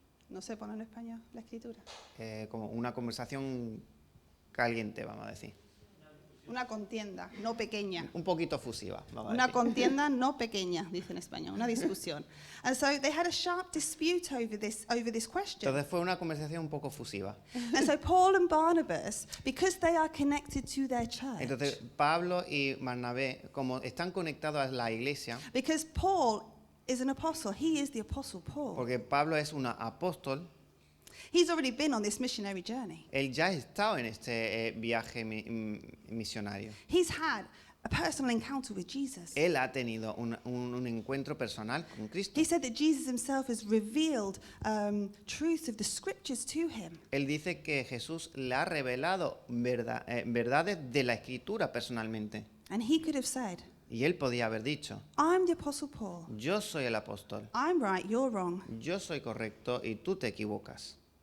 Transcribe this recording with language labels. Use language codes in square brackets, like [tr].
[es] No sé poner en español la escritura. como una conversación caliente, vamos a decir. Una contienda, no pequeña. Un poquito fusiva, vamos a Una decir. contienda no pequeña, dice en español, una discusión. [en] And so they had a sharp dispute over this question. [es] Entonces fue una conversación un poco fusiva. [en] And so Paul and Barnabas, because they are connected to their church, [es] Entonces Pablo y Bernabé, como están conectados a la iglesia, [en] because Paul is an apostle, he is the apostle Paul. [es] porque Pablo es un apóstol, [en] He's already been on this missionary journey. [es] él ya ha estado en este viaje misionario. [en] He's had a personal encounter with Jesus. [es] Él ha tenido un encuentro personal con Cristo. [en] He said that Jesus himself has revealed truths of the scriptures to him. [es] Él dice que Jesús le ha revelado verdades de la Escritura personalmente. [en] And he could have said, [es] Y él podía haber dicho, [en] I'm the apostle Paul. [es] yo soy el apóstol, [en] I'm right, you're wrong. [es] yo soy correcto y tú te equivocas.